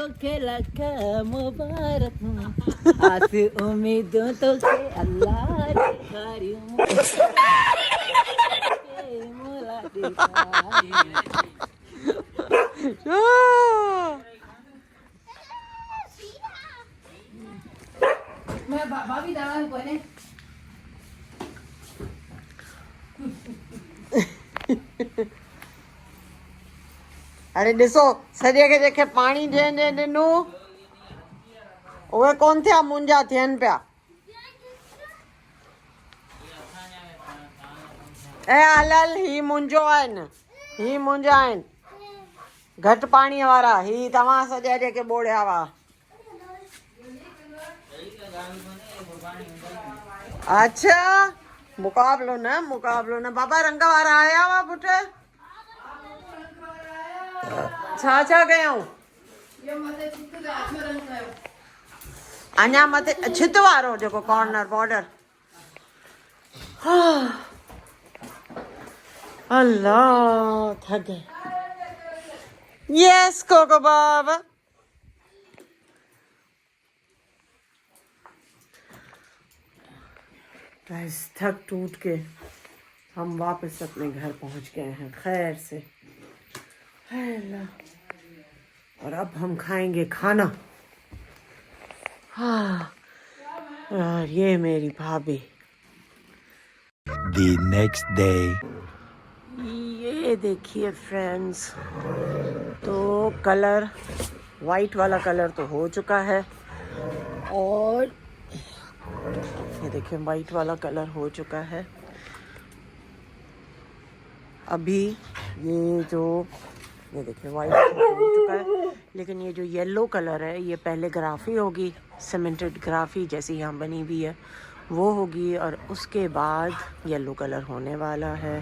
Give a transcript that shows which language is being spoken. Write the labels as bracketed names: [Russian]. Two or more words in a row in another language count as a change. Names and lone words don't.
[Sindhi] मुबारक आस उम्मीदों तो के अल्लाह दिखारी मैं भाभी दादा को ने अरे ॾिसो सॼे खे जेके पाणी ॾियनि ॾिनो उहे कोन थिया, मुंहिंजा थियनि पिया। ऐं हल हल, ही मुंहिंजो आहिनि, ही मुंहिंजा आहिनि, घटि पाणीअ वारा, ही तव्हां सॼा जेके ॿोड़िया हुआ। अच्छा मुकाबलो न बाबा, रंग वारा आया हुआ पुटु, छा कयूं? अञा मथे छित वारो जेको [English] corner border. [Urdu] اللہ تھک گئے. یس کوکو بابا. بس تھک ٹوٹ کے ہم واپس اپنے گھر پہنچ گئے ہیں خیر سے. ہائے اللہ. اور اب ہم کھائیں گے کھانا۔ ہاں، اور یہ میری بھابھی. [English] The next day. [Urdu] یہ دیکھیے فرینڈز، تو کلر وائٹ والا کلر تو ہو چکا ہے، اور یہ دیکھیے وائٹ والا کلر ہو چکا ہے. ابھی یہ دیکھیے وائٹ ہو چکا ہے، لیکن یہ جو ییلو کلر ہے یہ پہلے گرافی ہوگی، سیمنٹڈ گرافی جیسی یہاں بنی ہوئی ہے وہ ہوگی، اور اس کے بعد ییلو کلر ہونے والا ہے.